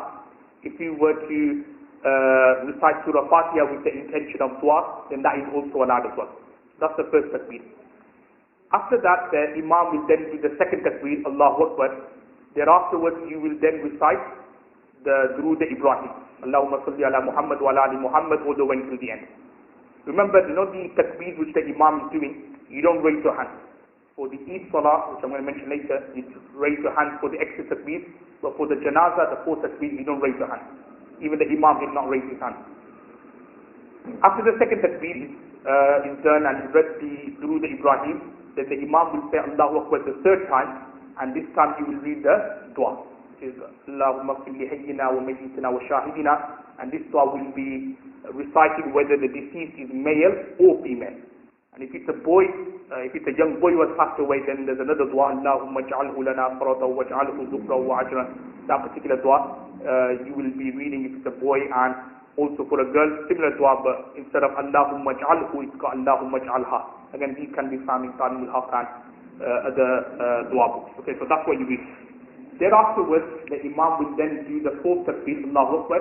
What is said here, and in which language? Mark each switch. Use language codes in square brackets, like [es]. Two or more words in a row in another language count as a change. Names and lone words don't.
[en] If you were to recite Surah Fatiha with the intention of dua, then that is also allowed as well. That's the first takbir. After that, the Imam will then do the second takbir, [ar] Allahu Akbar. [en] Thereafterwards, you will then recite the Durood Ibrahim, [ar] اللهم صل على محمد وعلى آل محمد, [en] all the way till the end. Remember, the takbir which the Imam is doing, you don't raise your hand. For the Eid Salah, which I'm going to mention later, you raise your hand for the extra takbir, but for the Janazah, the fourth takbir, you don't raise your hand. Even the Imam did not raise his hand. After the second takbir is done and you read the Durood Ibrahim, then the Imam will say [ar] الله أكبر [en] the third time, and this time you will read the dua, which is [ar] اللهم كل حينا وميتنا وشاهدنا, [en] and this dua will be recited whether the deceased is male or female. And if it's a boy, if it's a young boy who has passed away, then there's another dua, [ar] اللهم اجعله لنا فرطا واجعله ذخرا وأجرا. [en] That particular dua you will be reading if it's a boy, and also for a girl, similar dua, but instead of [ar] اللهم اجعله, [en] it's got [ar] اللهم اجعلها. [en] Again, these can be found in Ta'lim al-Haq and other dua books. Okay, so that's what you read. Thereafterwards, the Imam will then do the fourth takbir, [ar] الله أكبر.